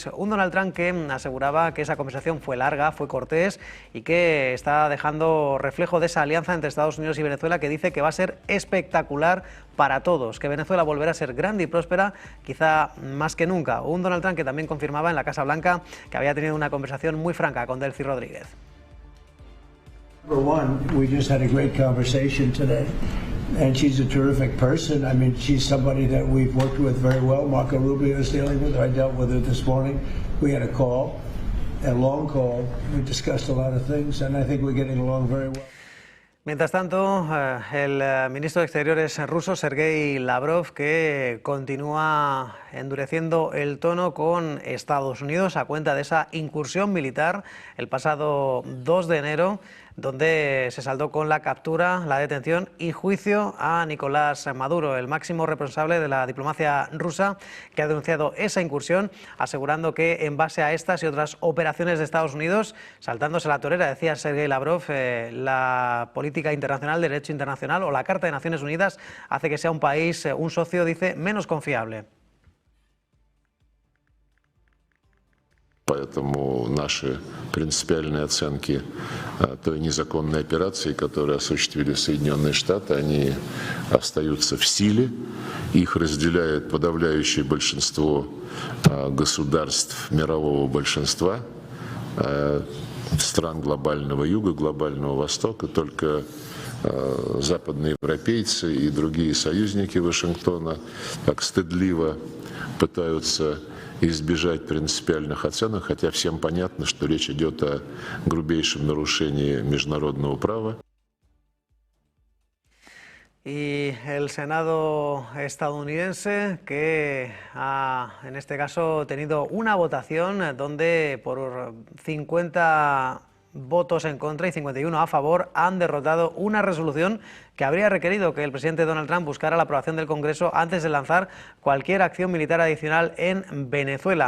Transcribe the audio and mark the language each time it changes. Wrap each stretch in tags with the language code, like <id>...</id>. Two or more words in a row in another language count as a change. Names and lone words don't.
<es>Un Donald Trump que aseguraba que esa conversación fue larga, fue cortés y que está dejando reflejo de esa alianza entre Estados Unidos y Venezuela, que dice que va a ser espectacular para todos, que Venezuela volverá a ser grande y próspera, quizá más que nunca. Un Donald Trump que también confirmaba en la Casa Blanca que había tenido una conversación muy franca con Delcy Rodríguez.</es> <en>Number one, we just had a great conversation today. And she's a terrific person. I mean, she's somebody that we've worked with very well. Marco Rubio is dealing with her. I dealt with her this morning. We had a long call. We discussed a lot of things, and I think we're getting along very well.</en> <es>Mientras tanto, el ministro de Exteriores ruso, Sergei Lavrov, que continúa endureciendo el tono con Estados Unidos a cuenta de esa incursión militar el pasado 2 de enero, donde se saldó con la captura, la detención y juicio a Nicolás Maduro, el máximo responsable de la diplomacia rusa, que ha denunciado esa incursión, asegurando que en base a estas y otras operaciones de Estados Unidos, saltándose la torera, decía Sergei Lavrov, la política internacional, derecho internacional o la Carta de Naciones Unidas hace que sea un país, un socio, dice, menos confiable.</es> <ru>Поэтому наши принципиальные оценки той незаконной операции, которую осуществили Соединенные Штаты, они остаются в силе. Их разделяет подавляющее большинство государств мирового большинства, стран глобального юга, глобального востока. Только западные европейцы и другие союзники Вашингтона так стыдливо пытаются избежать принципиальных оценок, хотя всем понятно, что речь идет о грубейшем нарушении международного права.</ru> <es>Y el Senado estadounidense, que ha, en este caso, tenido una votación donde por 50 votos en contra y 51 a favor han derrotado una resolución que habría requerido que el presidente Donald Trump buscara la aprobación del Congreso antes de lanzar cualquier acción militar adicional en Venezuela.</es>